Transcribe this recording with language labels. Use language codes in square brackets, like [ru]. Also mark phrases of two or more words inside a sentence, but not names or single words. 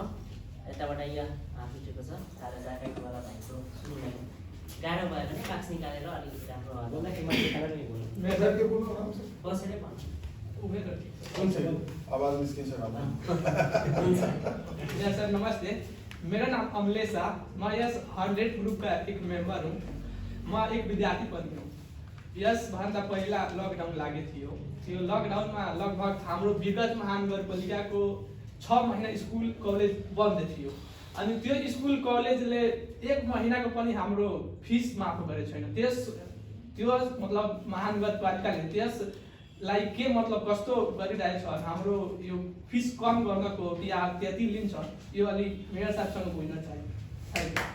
[ne] यताबाट यहाँ हात उठेको छ, सारा जाँदावाला भाइको सुन्नु गाह्रो भयो भने मास्क निकालेर अलिकति राम्रो बसेरै भन्नु। आवाज निस्किन्छ। सर नमस्ते, [hi] मेरा नाम अमलेश है। मैं यस 100 ग्रुप का एक मेंबर हूँ। मैं एक विद्यार्थी पनि हूँ। [ne] यस भन्दा पहिला लकडाउन लागे थियो। त्यो लकडाउनमा लगभग हाम्रो विगत महानगरपालिकाको 6 महिना स्कुल कलेज बन्द थियो। अनि त्यो स्कुल कलेजले 1 महिनाको पनि हाम्रो फिस माफ गरेको छैन। त्यो मतलब महानगरपालिकाले त्यसलाई के मतलब कस्तो गरिरहेछ, हाम्रो यो फिस कम गर्नको या त्यति लिन्छ, यो अलि मेयर साहबसँग बुझ्न चाहे।